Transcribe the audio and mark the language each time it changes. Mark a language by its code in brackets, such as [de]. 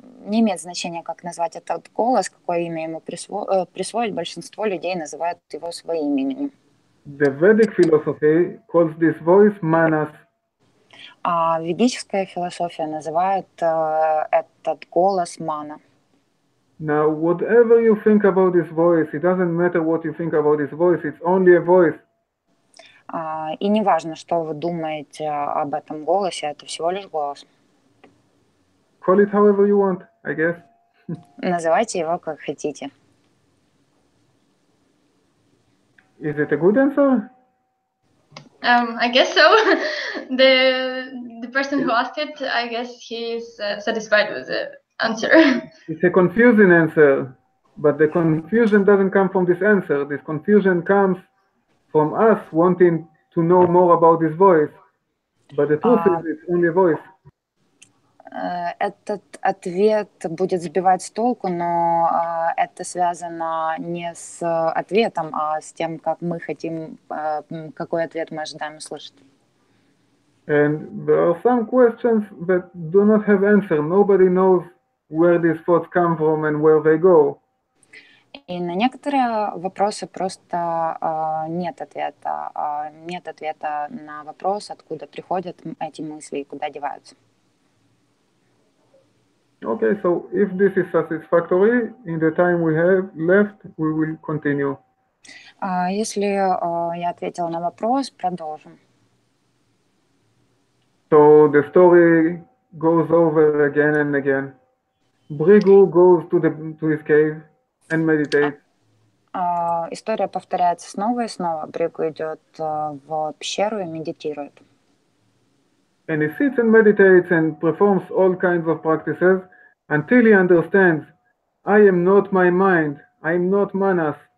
[ru] Не имеет значения, как назвать этот голос, какое имя ему присвоить. Большинство людей называют его своим именем. [en] The Vedic philosophy calls this voice manas. [ru] Ведическая философия называет этот голос мана. [en] Now, whatever you think about this voice, it doesn't matter what you think about this voice, it's only a voice. [ru] И не важно, что вы думаете об этом голосе, это всего лишь голос. [en] Call it however you want, I guess. [ru] Называйте его как хотите. [en] Is it a good answer? I guess so. The person who asked it, I guess he is satisfied with the answer. It's a confusing answer, but the confusion doesn't come from this answer. This confusion comes from us wanting to know more about this voice. But the truth is, it's only a voice. [ru] Этот ответ будет сбивать с толку, но это связано не с ответом, а с тем, как мы хотим, какой ответ мы ожидаем услышать. [en] And there are some questions that do not have answer. Nobody knows where these thoughts come from and where they go. [ru] И на некоторые вопросы просто нет ответа. Нет ответа на вопрос, откуда приходят эти мысли и куда деваются. [en] Okay, so if this is satisfactory, in the time we have left, we will continue. [ru] Если я ответила на вопрос, продолжим. [en] So the story goes over again and again. Brigu goes to his cave and meditates. [ru] История повторяется снова и снова. Бригу идет в пещеру и медитирует. [en] And he sits and meditates and performs all kinds of practices until he understands, I am not my mind, I am not manas.